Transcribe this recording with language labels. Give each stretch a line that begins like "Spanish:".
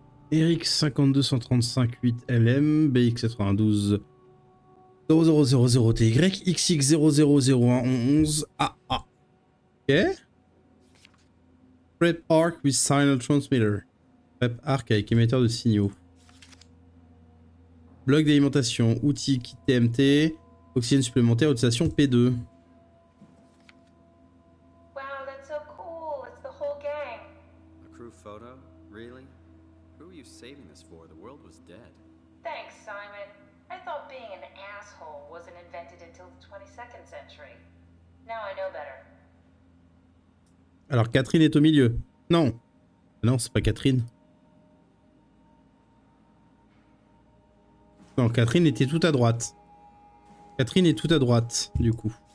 English: Eric 52135 LM, BX 92 0000TY, XX 000111 AA. Ok. Prep Arc with Signal Transmitter.
French: Prep Arc avec émetteur de signaux. Bloc d'alimentation, outils, kit TMT, oxygène supplémentaire, utilisation P2.
English: Wow, that's so cool. It's the whole gang. A crew photo? Really? Who were you saving this for? The world was dead. Thanks, Simon. I thought being an asshole wasn't invented until the 22nd century. Now I know better.
French: Alors Catherine est au milieu. Non. Non, c'est pas Catherine. Non, Catherine était tout à droite. Catherine est tout à droite, du coup.